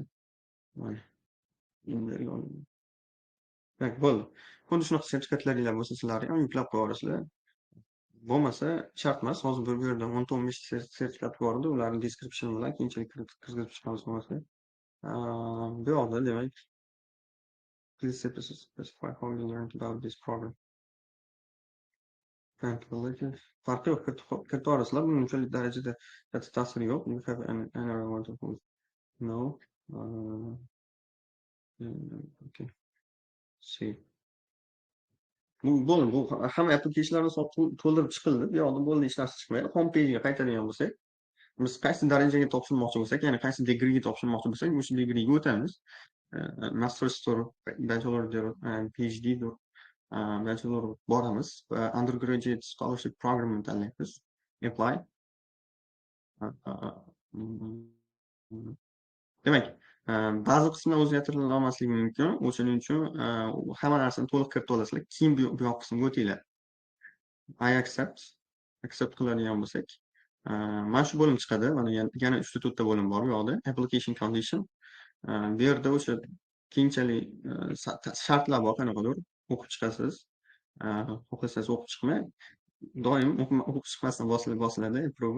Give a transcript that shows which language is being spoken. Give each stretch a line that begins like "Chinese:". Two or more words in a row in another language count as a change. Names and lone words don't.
Uzbek: Mana. Demak, bo'ldi. Xuddi shunaqa sertifikatlaringlar bo'lsa sizlar ham yuklab qo'ya olasizlar. Bo'lmasa shart emas. Hozir bu yerda 10-15 sertifikat bor edi. Ularni description bilan keyinchalik kirgizib chiqamiz bo'lmasa. Bu yoqda demak
English: please specify how you learned about this program.
Uzbek: Farqi yo'q, kirita olasizlar. Buning unchalik darajada katta ta'siri yo'q.
English: You have any wonderful no. Okay. See.
Uzbek: Bu hamma applicationlarni to'ldirib chiqildi. Bu yoqda bo'ldi hech narsa chiqmaydi.
English: Home page'ga
Uzbek: qaytadigan bo'lsak, biz qaysi darajaga topshirmoqchi bo'lsak, ya'ni qaysi degreega topshirmoqchi bo'lsak, o'sha degreega o'tamiz. Master'dir, bachelor'dir, PhD'dir, bachelor boramiz va
English: undergraduate scholarship programni
Uzbek: tanlaymiz. Apply. Demak, ba'zi qismlar o'zgartirila olmasligi mumkin. O'shaning uchun hamma narsani to'liq kiritib olasizlar. Keyin bu yoq qismga o'tinglar.
English: I accept
Uzbek: qiladigan bo'lsak, mana shu bo'lim chiqadi. Mana yana 3 ta bo'lim bor bu yoqda.
English: Application condition.
Uzbek: Bu yerda o'sha keyinchalik shartlar bor, qanaqadir o'qib chiqasiz. Xohlasangiz o'qib chiqmang. Doim o'qib chiqmasdan bosiladi approve.